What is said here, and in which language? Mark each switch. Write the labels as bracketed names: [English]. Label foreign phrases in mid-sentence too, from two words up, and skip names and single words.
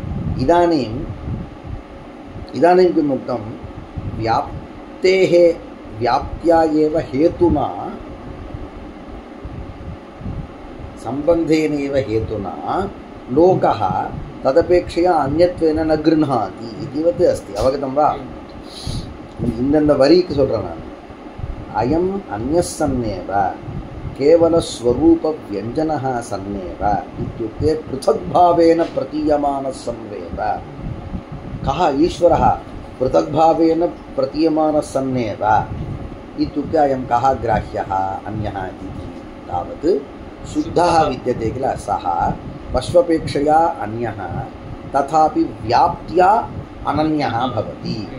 [Sanskrit] इदानीं किम् उक्तं? व्याप्त्या एव हेतुना सम्बन्धेन एव हेतुना लोकः तदपेक्षया अन्यत्वेन न गृह्णाति इतिवत् अस्ति। अवगतं वा? [Tamil] இந்த வரிக்கு சொல்றேன் நான். [Sanskrit] अयम् अन्यस्सन्नेव केवलस्वरूपव्यञ्जनः सन्नेव इत्युक्ते पृथग्भावेन प्रतीयमानः सन्नेव। कः ईश्वरः पृथग्भावेन प्रतीयमानः सन्नेव इत्युक्ते अयं कः ग्राह्यः अन्यः इति तावत् शुद्धः विद्यते किल, सः पश्वपेक्षया अन्यः तथापि व्याप्त्या अनन्यः भवति।